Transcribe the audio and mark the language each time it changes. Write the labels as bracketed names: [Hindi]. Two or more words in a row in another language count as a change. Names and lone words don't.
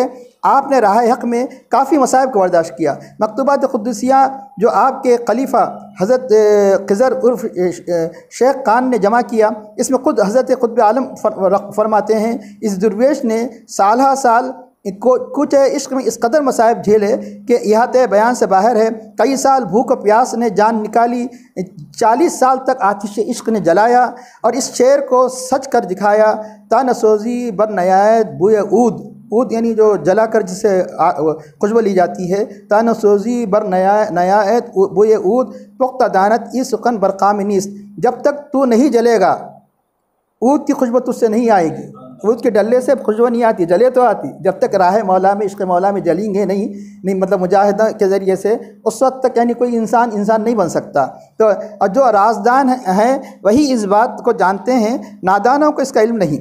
[Urdu] آپ نے راہ حق میں کافی مصائب کو برداشت کیا۔ مکتوبات قدسیہ جو آپ کے خلیفہ حضرت خضر عرف شیخ خان نے جمع کیا، اس میں خود حضرت قطب عالم فرماتے ہیں، اس درویش نے سالہ سال کچھ عشق میں اس قدر مصائب جھیلے کہ احاطۂ بیان سے باہر ہے۔ کئی سال بھوک و پیاس نے جان نکالی، 40 سال تک آتش عشق نے جلایا، اور اس شعر کو سچ کر دکھایا، [Persian] تان سوزی بر نیایت بوئے عود [Urdu] یعنی جو جلا کر جسے خوشبو لی جاتی ہے، [Persian] تان سوزی بر نیایت بوئے عود پختہ دانت ای سخن برقام نیست، [Urdu] جب تک تو نہیں جلے گا عود کی خوشبو تجھ سے نہیں آئے گی، عود کے ڈلے سے خوشبو نہیں آتی، جلے تو آتی، جب تک راہ مولا میں عشق مولا میں جلیں گے نہیں مطلب مجاہدہ کے ذریعے سے، اس وقت تک یعنی کوئی انسان نہیں بن سکتا۔ تو اور جو رازدان ہیں وہی اس بات کو جانتے ہیں، نادانوں کو اس کا علم نہیں۔